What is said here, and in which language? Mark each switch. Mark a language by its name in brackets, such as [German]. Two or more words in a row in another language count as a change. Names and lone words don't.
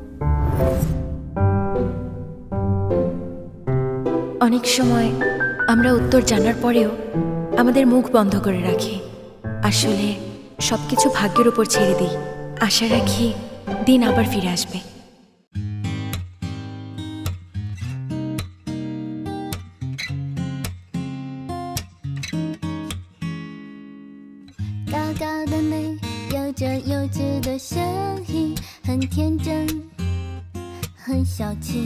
[Bangla] অনেক সময় আমরা উত্তর জানার পরেও আমাদের মুখ বন্ধ করে রাখি। আসলে সবকিছু ভাগ্যের উপর ছেড়ে দিই, আশা রাখি দিন আবার ফিরে আসবে। [Chinese] 高高的美，有着幼稚的声音，很天真，很小气。